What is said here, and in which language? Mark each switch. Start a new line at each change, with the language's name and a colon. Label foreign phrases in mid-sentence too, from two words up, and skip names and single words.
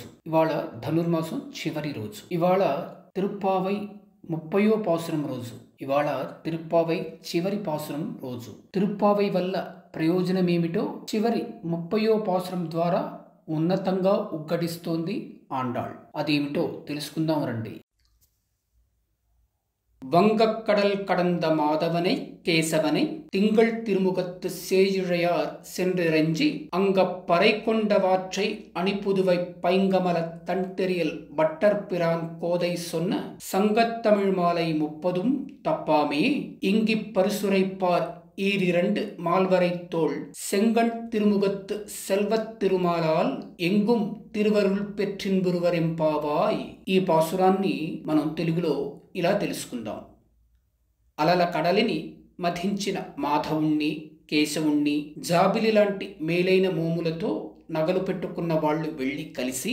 Telugu: ఇవాళ ధనుర్మాసం చివరి రోజు. ఇవాళ తిరుప్పావై 30వ పాసురం రోజు. ఇవాళ తిరుప్పావై చివరి పాసురం రోజు. తిరుప్పావై వల్ల ప్రయోజనమేమిటో చివరి 30వ పాసురం ద్వారా ఉన్నతంగా ఉగ్గడిస్తోంది ఆండాళ్. అదేమిటో తెలుసుకుందాం రండి.
Tamil: வங்கக்கடல் கடந்த மாதவனை கேசவனை திங்கள் திருமுகத்து சேயிழையார் சென்றிரஞ்சி அங்கப்பறை கொண்டவாற்றை அணிப்புதுவை பைங்கமல தன்தெறியல் வட்டர்பிரான் கோதை சொன்ன சங்கத்தமிழ் மாலை 30 தப்பாமே இங்கிப் பரிசுரைப்பார் ஈரிரண்டு மால்வரை தோள் செங்கண் திருமுகத்து செல்வத் திருமாலால் எங்கும் திருவருள் பெற்றின்புறுவரெம்பாவாய்.
Telugu: ఈ పాసురాన్ని మనం తెలుగులో ఇలా తెలుసుకుందాం. అలల కడలిని మధించిన మాధవుణ్ణి కేశవుణ్ణి జాబిలి లాంటి మేలైన మోములతో నగలు పెట్టుకున్న వాళ్ళు వెళ్లి కలిసి